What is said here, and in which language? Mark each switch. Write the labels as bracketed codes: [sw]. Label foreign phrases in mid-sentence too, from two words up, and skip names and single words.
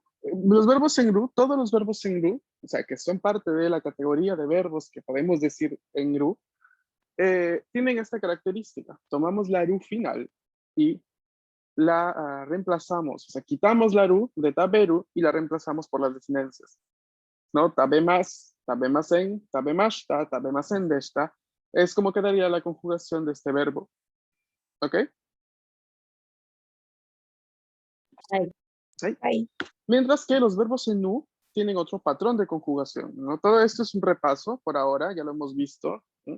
[es] Los verbos en ru, todos los verbos en ru, o sea, que son parte de la categoría de verbos que podemos decir en ru, tienen esta característica. Tomamos la ru final y la reemplazamos, o sea, quitamos la ru de taberu y la reemplazamos por las desinencias, ¿no? [ja] 食べます、食べません、食べました、食べませんでした. [es] Es como quedaría la conjugación de este verbo. ¿Ok? Ahí. Mientras que los verbos en nu tienen otro patrón de conjugación, ¿no? Todo esto es un repaso por ahora, ya lo hemos visto, ¿sí?